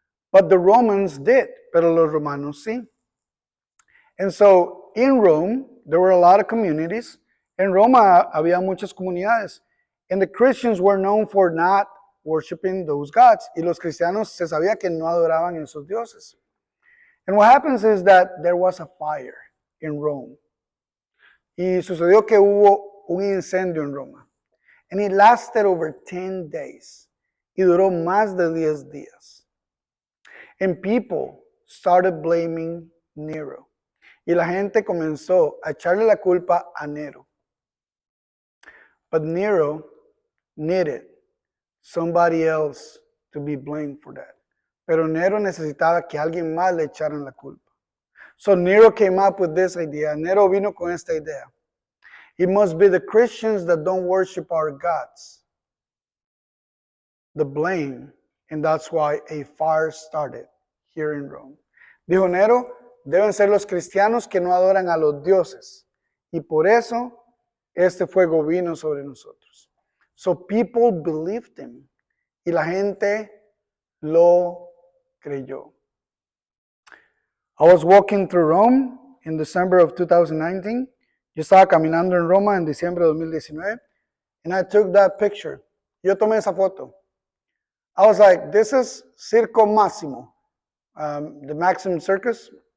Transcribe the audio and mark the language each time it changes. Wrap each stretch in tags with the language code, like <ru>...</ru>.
<en>But the Romans did,</en> <es>pero los romanos sí.</es> <en>And so in Rome, there were a lot of communities.</en> <es>En Roma había muchas comunidades.</es> <en>And the Christians were known for not worshiping those gods.</en> <es>Y los cristianos se sabía que no adoraban a esos dioses.</es> <en>And what happens is that there was a fire in Rome.</en> <es>Y sucedió que hubo un incendio en Roma.</es> <en>And it lasted over 10 days.</en> <es>Y duró más de 10 días.</es> <en>And people started blaming Nero.</en> <es>Y la gente comenzó a echarle la culpa a Nero.</es> <en>But Nero needed somebody else to be blamed for that.</en> <es>Pero Nero necesitaba que alguien más le echaran la culpa.</es> <en>So Nero came up with this idea.</en> <es>Nero vino con esta idea.</es> <en>It must be the Christians that don't worship our gods. The blame, and that's why a fire started here in Rome.</en> <es>Dijo Nero, deben ser los cristianos que no adoran a los dioses. Y por eso este fuego vino sobre nosotros.</es> <en>So people believed him.</en> <es>Y la gente lo creyó.</es> <en>I was walking through Rome in December of 2019.</en> <es>Yo estaba caminando en Roma en diciembre de 2019.</es> <en>And I took that picture.</en> <es>Yo tomé esa foto.</es> <en>I was like, this is Circo Massimo. The Maximum Circus.</en>